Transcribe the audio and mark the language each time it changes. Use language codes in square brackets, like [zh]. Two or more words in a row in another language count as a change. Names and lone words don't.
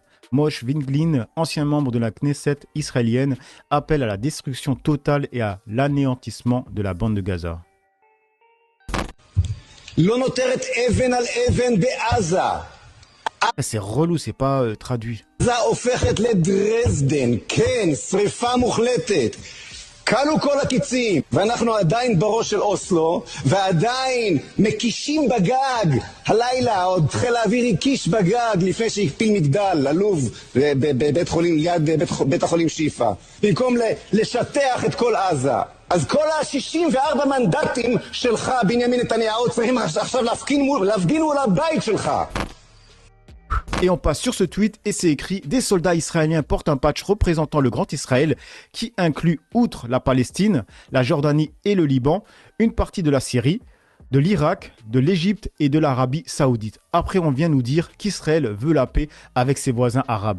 [fr] Moshe Vinglin, ancien membre de la Knesset israélienne, appelle à la destruction totale et à l'anéantissement de la bande de Gaza. C'est relou, c'est pas traduit. [he] כלו כל הקיצים, ואנחנו עדיין בראש של אוסלו, ועדיין מקישים בגג, הלילה עוד חיל האוויר הקיש בגג לפני שהקפיל מגדל, עלוב בבית חולים, ליד בית החולים שיפה, במקום לשטח את כל עזה. אז כל ה-64 מנדטים שלך, בנימין נתניהו, צריכים עכשיו להפגין מול הבית שלך. [fr] Et on passe sur ce tweet et c'est écrit « Des soldats israéliens portent un patch représentant le Grand Israël qui inclut, outre la Palestine, la Jordanie et le Liban, une partie de la Syrie, de l'Irak, de l'Égypte et de l'Arabie Saoudite. » Après, on vient nous dire qu'Israël veut la paix avec ses voisins arabes.